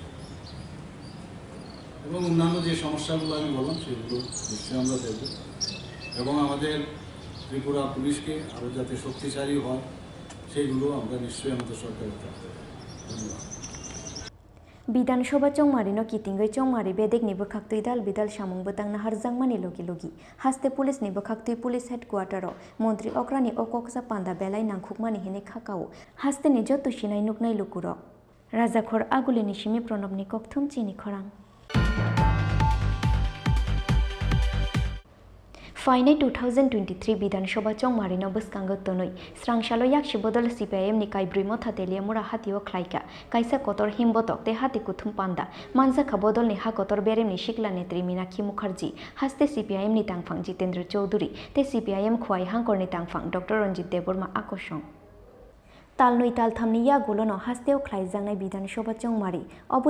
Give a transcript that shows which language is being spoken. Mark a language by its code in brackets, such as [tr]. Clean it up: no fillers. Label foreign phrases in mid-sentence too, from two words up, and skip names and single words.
[bn] এবং অন্যান্য যে সমস্যাগুলো আমি বললাম সেগুলো নিশ্চয়ই আমরা দেখব এবং আমাদের ত্রিপুরা পুলিশকে আরও যাতে শক্তিশালী হয় সেগুলো আমরা নিশ্চয়ই আমাদের সরকারের তরফে। ধন্যবাদ। [trp] বিধানসভা চংমারিনো কিতিঙ্গৈ চংমারি বেদেক নিবো খাকতুই দাল বিদাল সামুং বতাং নাহার জাংমানি লগি লগি হাস্তে পুলিশ নিবো খাকতুই [en] police headquarter [trp] মন্ত্রী অক্রানি অককসা পান্দা বেলাই নাংখুকমানি হেনে খাকাও হাস্তে নিজ তুসিনাই নুকনাই লুকুরক রাজাখর আগুলিনি সিমি প্রণবনি ককথুম চিনি খরাং फाइनाय 2023 विधानसभा चौमारिनो बस्कांगो तोनै स्रांसालो याक्षि बदल CPIM नि काइब्रै मथा तेलिया मुरा हातिओ ख्लाइका काइसा कतर हिमबतक ते हाति कुथुम पान्दा मानजाखा बदल नि हा कतर बेरेमनि शिकला नेत्री मीनाक्षी मुखार्जी हास्ते CPIM नि तांगफां जितेंद्र चौधुरी ते CPIM खुवाई हांकरनि तांगफां डॉक्टर रंजित देबबर्मा आकर्षण तालनै तालथामनि यागुलनो हास्तेव ख्लाइजांनाय विधानसभा चौमारि अबुनि